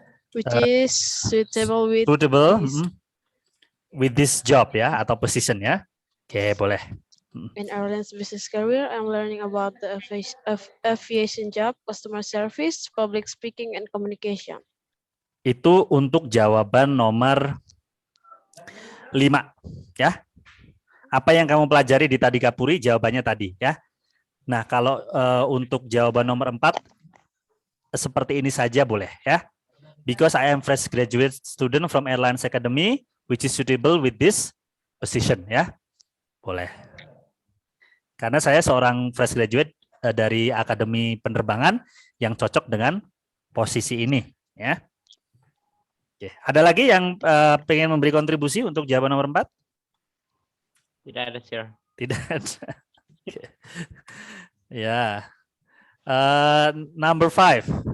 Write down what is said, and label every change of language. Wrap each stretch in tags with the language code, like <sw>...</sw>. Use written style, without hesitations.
<en>suitable with suitable this. With this job</en> <id>ya atau position ya. Oke, boleh.</id> <en>In Ireland's business career, I'm learning about the aviation job, customer service, public speaking, and communication.</en> <id>Itu untuk jawaban nomor 5 ya. Apa yang kamu pelajari di Tadika Puri jawabannya tadi ya. Nah, kalau untuk jawaban nomor 4 seperti ini saja boleh ya.</id> <en>Because I am fresh graduate student from Airlines Academy which is suitable with this position ya.</en> <id>Boleh. Karena saya seorang fresh graduate dari Akademi Penerbangan yang cocok dengan posisi ini ya. Oke, ada lagi yang pengen memberi kontribusi untuk jawaban nomor 4? Tidak ada, sir. Tidak ada. Ya.</id> <en>Number 5.</en>